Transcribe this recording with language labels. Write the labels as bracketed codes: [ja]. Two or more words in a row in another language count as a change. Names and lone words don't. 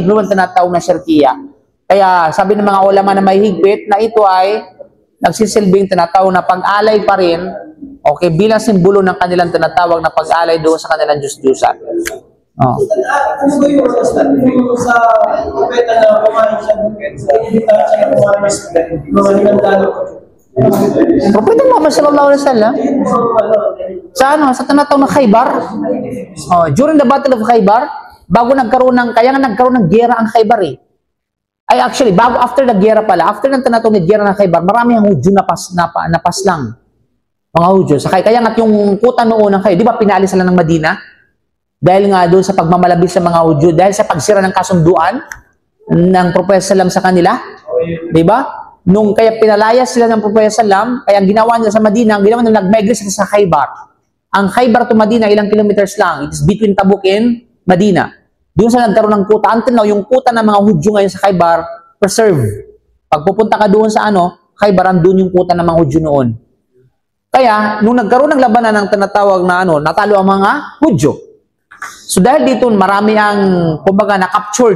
[tl] Ibig tinatawag na syirkiya. Kaya sabi ng mga ulama na mahigpit na ito ay nagsisilbing tinatawag na pag-alay pa rin, okay, bilang simbolo ng kanilang tinatawag na pag-alay doon sa kanilang Diyos-Diyusan. Ano ba yung sa propeta na kumain siya sa initan siya na kumain siya mga hinandalo ko? Propeta Muhammad [ar] sallallahu alaihi wasallam [tl] sa tinatawag na Khaybar, [en] during the Battle of Khaybar, [tl] bago nagkaroon ng giyera ang Khaybar eh. Ay actually, bago [en] after the [tl] giyera pala, after ng tinatawag na giyera ng Khaybar, marami ang Hudyo napaslang. Mga Hudyo. Kaya nga yung kuta noon ng Khaybar, di ba pinaalis sila ng Madina? Dahil nga doon sa pagmamalabis sa mga Hudyo, dahil sa pagsira ng kasunduan ng Propeta Sallam sa kanila, di ba? Kaya pinalayas sila ng Propeta Sallam, kaya ang ginawa nila sa Madina, ang ginawa nila nag-migrate sila sa Khaybar. Ang Khaybar to Madina, ilang kilometers lang. [en] It is between Tabuk and Madina. [tl] Doon sa nagkaroon ng kuta. [en] Until now, [tl] yung kuta ng mga Hudyo ngayon sa Khaybar, preserve. Pag pupunta ka doon sa Khaybar, andun yung kuta ng mga Hudyo noon. Kaya, nung nagkaroon ng labanan ng tinatawag na natalo ang mga Hudyo. So dahil dito, marami ang, kumbaga, na-captured.